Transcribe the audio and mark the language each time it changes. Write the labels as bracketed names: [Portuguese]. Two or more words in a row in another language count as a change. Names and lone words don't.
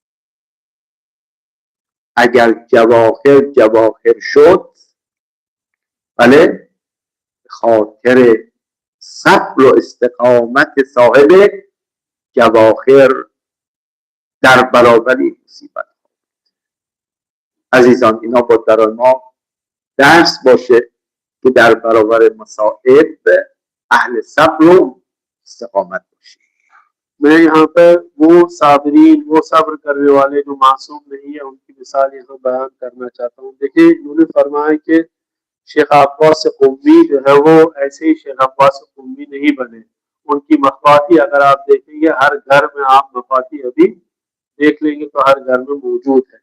[Persian] اگر جواهر شد، بله، خاطر صبر و استقامت صاحب جواهر در برابر مصیبت. عزیزان، اینا با در ما درس باشه که در برابر مصائب اهل صبر و استقامت باشیم. [Hindi] मैं यहाँ पर वो साबरीन, वो सब्र करने वाले जो मासूम नहीं है, उनकी मिसाल यहाँ बयान करना चाहता हूँ। देखिए, उन्होंने फरमाया कि शेख अब्बास क़ुम्मी जो है वो ऐसे ही शेख अब्बास क़ुम्मी नहीं बने। उनकी मफाती अगर आप देखेंगे, हर घर में आप मफाती अभी देख लेंगे तो हर घर में मौजूद है।